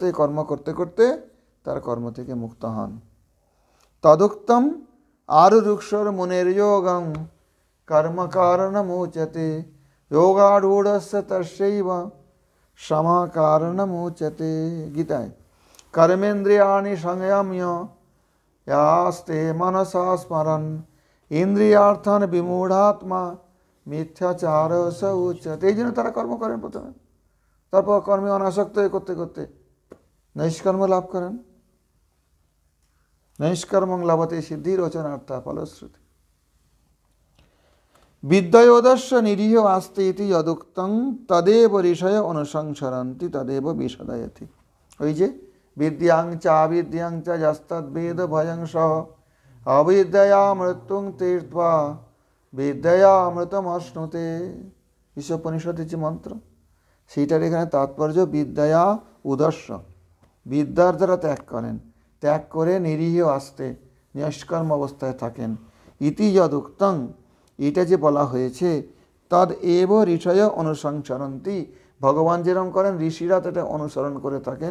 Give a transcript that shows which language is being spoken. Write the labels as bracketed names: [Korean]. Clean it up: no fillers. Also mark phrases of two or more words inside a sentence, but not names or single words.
[Bangla] অনাসক্তি কর্ম করতে করতে তার কর্ম থেকে মুক্ত হন। [Sanskrit] তদুক্তম আরুরুক্ষর মুনের যোগম কর্ম কারণমুচ্যতে যোগারূঢ়স্য তস্যৈব সমা কারণমুচ্যতে। [Bangla] গীতায় [Sanskrit] কর্মেন্দ্রিয়াণি সংযম্য यास्ते मनसा स्मरन् इंद्रियार्थान विमूढ़ात्मा मिथ्याचार स उच्यते। [Bangla] এই জন্য তারা কর্ম করেন প্রথমে, তারপর কর্মে অনাসক্ত হয়ে করতে করতে নৈষ্কর্ম লাভ করেন। [Sanskrit] নৈষ্কর্মং লভতে সিদ্ধিরোচনার্থা ফলশ্রুতি। বিদ্যয়োদস্য নিরীহ আস্তে ইতি যদুক্তং তদেব ঋষয় অনুসংসরন্তি তদেব বিশদয়তি। [Bangla] ওই যে [Sanskrit] বিদ্যাং চ আবিদ্যাং চ যস্তদ্বেদ ভয়ং সহ অবিদ্যয়া মৃত্যুং তীর্থা বিদ্যয়া অমৃতমশ্নুতে। [Bangla] ঈশোপনিষদের যে মন্ত্র, সেইটার এখানে তাৎপর্য [Sanskrit] বিদ্যয়া উদস্য, [Bangla] বিদ্যার দ্বারা ত্যাগ করেন, ত্যাগ করে [Sanskrit] নিরীহ আস্তে [Bangla] নিষ্কর্ম অবস্থায় থাকেন। [Sanskrit] ইতি যদুক্তং, [Bangla] এটা যে বলা হয়েছে, [Sanskrit] তদ এব ঋষয় অনুসংসরন্তি, [Bangla] ভগবান যেরকম করেন ঋষিরা তাটা অনুসরণ করে থাকেন।